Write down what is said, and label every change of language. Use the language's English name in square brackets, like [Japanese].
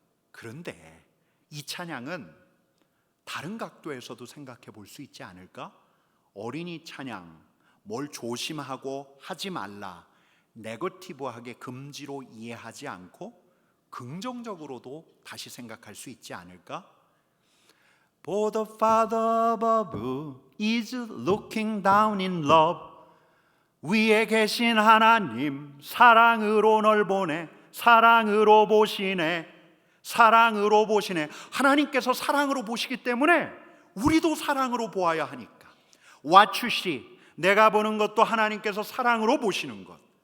[Korean] 그런데 이 찬양은 다른 각도에서도 생각해 볼 수 있지 않을까? 어린이 찬양, 뭘 조심하고 하지 말라, 네거티브하게 금지로 이해하지 않고 긍정적으로도 다시 생각할 수 있지 않을까? [English] For the Father above is looking down in love. [Korean] 위에 계신 하나님 사랑으로 널 보내, 사랑으로 보시네, 사랑으로 보시네. 하나님께서 사랑으로 보시기 때문에 우리도 사랑으로 보아야 하니까. [English] What you see, [Korean] 내가 보는 것도 하나님께서 사랑으로 보시는 것.